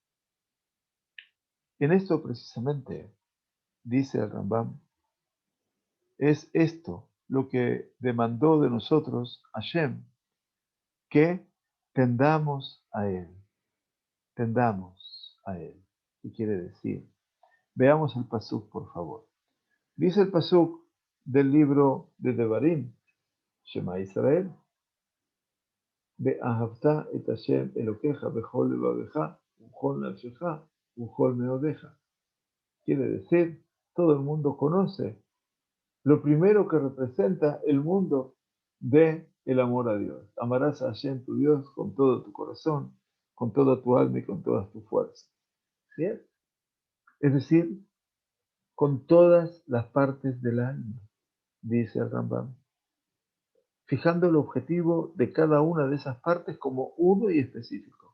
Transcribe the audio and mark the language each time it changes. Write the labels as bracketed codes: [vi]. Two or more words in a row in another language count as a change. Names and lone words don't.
[es] En esto precisamente, dice el Rambam, es esto lo que demandó de nosotros Hashem, que tendamos a Él, tendamos a Él. ¿Qué quiere decir? Veamos el pasuk, por favor. Dice el pasuk del libro de Devarim, [he] שמע ישראל ואהבת את השם אלוקיך בכל לבבך ובכל נפשך ובכל מאודך. [es] Quiere decir, todo el mundo conoce lo primero que representa el mundo de el amor a Dios. Amarás a Hashem tu Dios con todo tu corazón, con toda tu alma y con todas tus fuerzas. ¿Bien? Es decir, con todas las partes del alma, dice el Rambam, fijando el objetivo de cada una de esas partes como uno y específico.